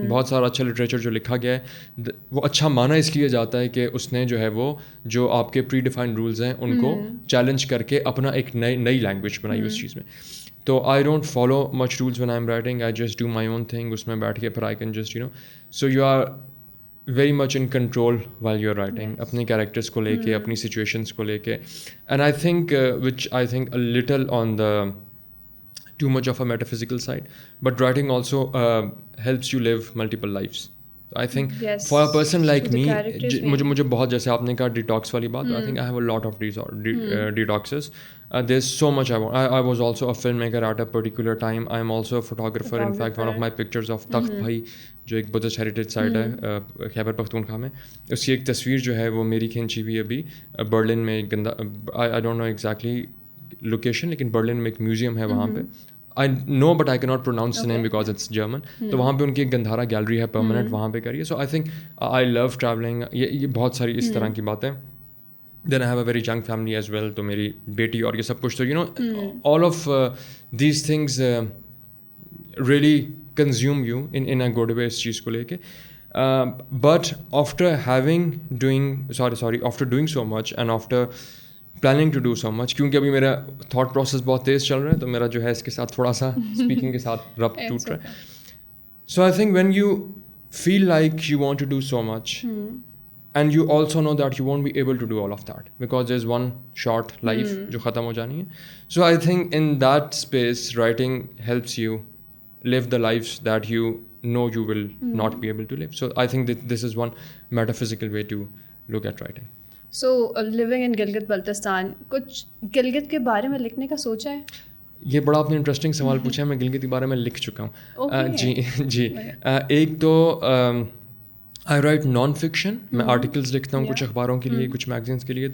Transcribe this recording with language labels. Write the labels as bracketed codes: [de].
[ur] بہت سارا اچھا لٹریچر جو لکھا گیا ہے وہ اچھا مانا اس لیے جاتا ہے کہ اس نے جو ہے وہ جو آپ کے پری ڈیفائنڈ رولز ہیں ان کو چیلنج کر کے اپنا ایک نئی لینگویج بنائی اس چیز میں. [en] تو I don't follow much rules when I am writing, I just do my own thing. اس میں بیٹھ کے پھر I can just so you are very much in control while you are writing, [ur] اپنے کیریکٹرس کو لے کے, [en] اپنی سچویشنس کو لے کے. And I think which I think little on the too much of a metaphysical side, but writing also helps you live multiple lives. I think for a person like me, [ur] مجھے بہت, جیسے آپ نے کہا detox والی بات, [en] I think I have a lot of detoxes. There's so much I want. I was also a filmmaker at a particular time. I am also a photographer. In fact, one of my pictures of Takht Bhai, [ur] جو ایک Buddhist heritage site ہے خیبر پختونخوا میں, اس کی ایک تصویر جو ہے وہ میری کھینچی ہوئی ابھی برلن میں. گندا, [en] I don't know exactly [ur] location, لیکن برلن میں ایک میوزیم ہے وہاں پہ. [en] I know but I can not pronounce the name because it's German. [ur] تو وہاں پہ ان کی ایک گندھارا گیلری ہے پرماننٹ, وہاں پہ کریے. [en] So I think I love travelling. [ur] یہ بہت ساری اس طرح کی باتیں. [en] then I have a very young family as well, [ur] تو میری بیٹی اور یہ سب کچھ. [en] تو all of these things really consume you in a good way [ur] اس چیز کو لے کے. [en] but after doing so much [ur] and after planning to do so مچ, کیونکہ ابھی میرا تھاٹ پروسیس بہت تیز چل رہا ہے, تو میرا جو ہے اس کے ساتھ تھوڑا سا اسپیکنگ کے ساتھ ربط ٹوٹ رہا ہے. [en] so I think when you feel like you want to do so much and you also know that you won't be able to do all of that because there is one short life [ur] جو ختم ہو جانی ہے. [en] So I think in that space writing helps you live the lives that you know you will not be able to live. So I think that this is one metaphysical way to look at writing. So living in Gilgit Baltistan, [ur] کچھ گلگت کے بارے میں لکھنے کا سوچا ہے؟ یہ بڑا آپ نے انٹرسٹنگ سوال پوچھا ہے. میں گلگت کے بارے میں لکھ چکا ہوں. جی ایک تو [en] I write non fiction, [ur] میں آرٹیکلس لکھتا ہوں کچھ اخباروں کے لیے, کچھ میگزینس کے لیے.